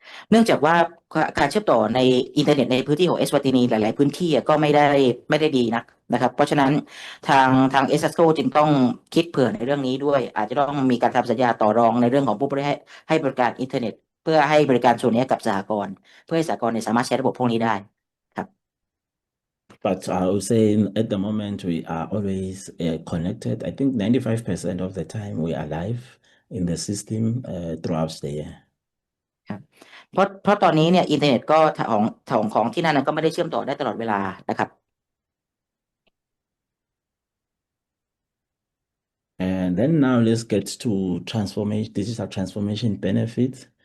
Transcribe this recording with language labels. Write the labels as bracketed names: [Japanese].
[Thai] เนื่องจากว่าการเชื่อมต่อในอินเทอร์เน็ตในพื้นที่ของเอสวาตินีหลาย ๆ พื้นที่ก็ไม่ได้ดีนะครับเพราะฉะนั้นทางเอสโกจึงต้องคิดเผื่อในเรื่องนี้ด้วยอาจจะต้องมีการทำสัญญาต่อรองในเรื่องของผู้บริให้บริการอินเทอร์เน็ตเพื่อให้บริการส่วนนี้กับสหกรณ์เพื่อให้สหกรณ์สามารถใช้ระบบพวกนี้ได้ครับ [English] But I would say at the moment we are always connected. I think 95% of the time we are live in the system throughout the year. [Thai] ครับเพราะตอนนี้เนี่ยอินเทอร์เน็ตก็ของที่นั่นก็ไม่ได้เชื่อมต่อได้ตลอดเวลานะครับ [English] And then now let's get to digital transformation benefits.